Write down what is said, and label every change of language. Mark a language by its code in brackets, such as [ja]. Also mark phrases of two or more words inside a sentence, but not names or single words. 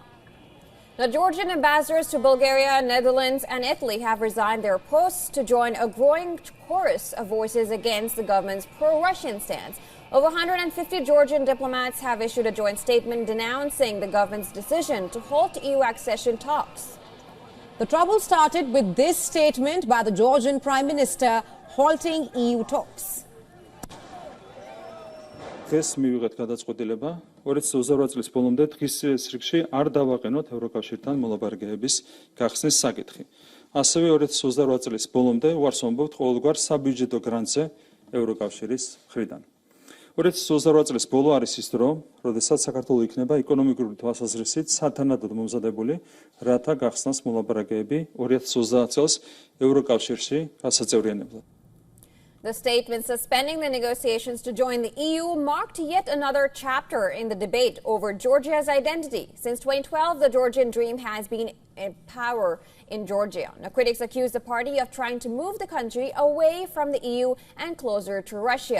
[en] The Georgian ambassadors to Bulgaria, Netherlands and Italy have resigned their posts to join a growing chorus of voices against the government's pro-Russian stance. Over 150 Georgian diplomats have issued a joint statement denouncing the government's decision to halt EU accession talks. The trouble started with this statement by the Georgian Prime Minister halting EU talks. [ka] დღეს მივიღეთ გადაწყვეტილება 2028 წლის ბოლომდე დღის რიგში არ დავაყენოთ ევროკავშირთან მოლაპარაკებების გახსნის საკითხი. ასევე 2028 წლის ბოლომდე უარს ვამბობთ ყოველგვარ საბიუჯეტო გრანტზე ევროკავშირის მხრიდან. 2028 წლის ბოლო არის ის დრო, როდესაც საქართველო იქნება ეკონომიკური თვალსაზრისით სათანადოდ მომზადებული, რათა გახსნას მოლაპარაკებები 2030 წელს ევროკავშირში გასაწევრიანებლად. [en] The statement suspending the negotiations to join the EU marked yet another chapter in the debate over Georgia's identity. Since 2012, the Georgian dream has been in power in Georgia. Now, critics accuse the party of trying to move the country away from the EU and closer to Russia.